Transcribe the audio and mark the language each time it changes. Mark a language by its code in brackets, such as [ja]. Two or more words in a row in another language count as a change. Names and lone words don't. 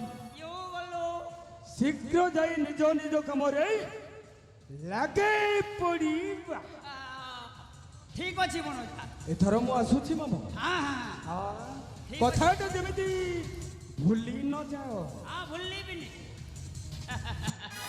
[or] ଶୀଘ୍ର ଯାଇ ନିଜ ନିଜ କାମରେ ଲାଗେ ପଡ଼ିବା ঠিক ଅଛି ବଣଜା। ଏଥର ମୁଁ ଆସୁଛି ମାମୁଁ। ହଁ ହଁ ଠିକ କଥାଟା ଯେମିତି ଭୁଲି ନ ଯାଅ। ହଁ ଭୁଲିବିନି।